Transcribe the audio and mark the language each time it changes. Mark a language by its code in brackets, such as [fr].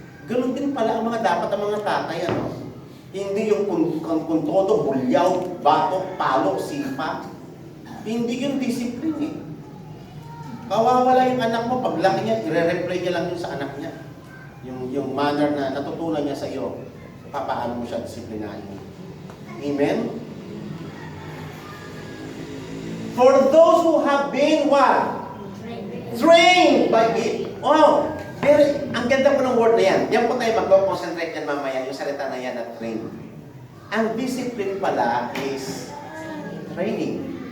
[tl] Ganun din pala ang dapat ang mga tatay, ano? Hindi yung kung todo, bulyaw, batok, palo, sipa. Hindi yung discipline eh. Kawawala yung anak mo, paglaki niya, i-replay niya lang yun sa anak niya. Yung manner na natutunan niya sa iyo, papaano mo siya disiplinahin. Amen? [en] For those who have been what? Trained by it. [tl] Oh, ang ganda po ng word na yan. Yan po tayo mag-concentrate yan mamaya, yung salita na yan na train. Ang discipline pala is training.